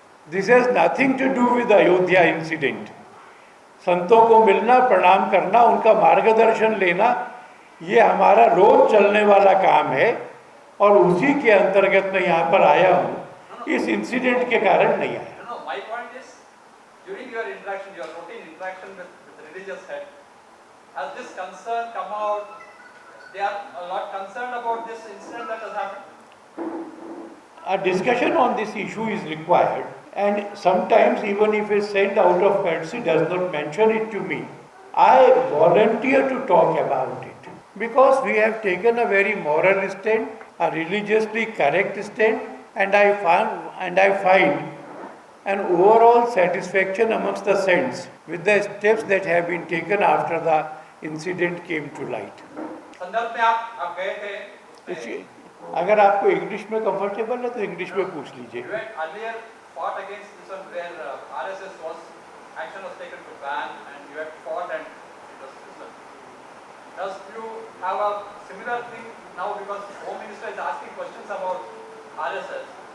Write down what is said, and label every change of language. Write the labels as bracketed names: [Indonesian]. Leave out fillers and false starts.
[English] This has nothing to do with Ayodhya incident. [Hindi] संतों को मिलना, प्रणाम करना, उनका मार्गदर्शन लेना, ये हमारा रोज चलने वाला काम है और उसी के अंतर्गत मैं यहाँ पर आया हूँ। इस इंसिडेंट के कारण नहीं आया। [English] No, my point is, during your interaction, your routine interaction with religious head, has this concern come out? They are a lot concerned about this incident that has happened. A discussion on this issue is required, and sometimes even if it's sent out of courtesy, does not mention it to me, I volunteer to talk about it because we have taken a very moral stand, a religiously correct stand, and I find an overall satisfaction amongst the saints with the steps that have been taken after the incident came to light. [Hindi] संदर्भ में आप गए थे उसमें, अगर आपको English में comfortable है तो इंग्लिश में पूछ लीजिए। [English] You had earlier fought against this one where RSS action was taken to ban, and you had fought and it was this one. Does you have a similar thing now because Home Minister is asking questions about RSS?